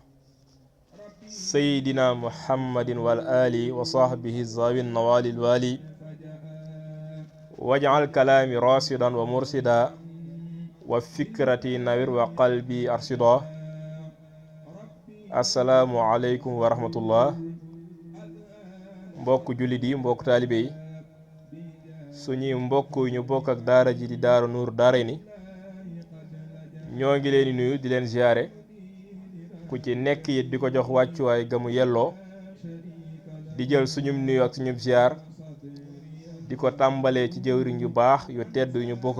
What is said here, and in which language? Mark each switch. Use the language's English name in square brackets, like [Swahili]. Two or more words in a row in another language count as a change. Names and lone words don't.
[Arabic] سيدنا محمد والآل وصحبه الزاوي النوال الوالي واجعل كلامي راشدا ومرشدا وفكرتي نوير وقلبي أرشدا السلام عليكم ورحمة الله [Wolof] mbokk jullit yi mbokk taalibe yi suñuy mbokk ñu bokk ak daara ji di Daara Nuur Daarayni ñoo ngi leen di nuyu di leen ziyaare ku ci nekk it di ko jox wàccuwaay gamu yelloo di jël suñum nuyu ak suñum ziyaar di ko tàmbalee ci jëwriñ yu baax yu tedd yu ñu bokk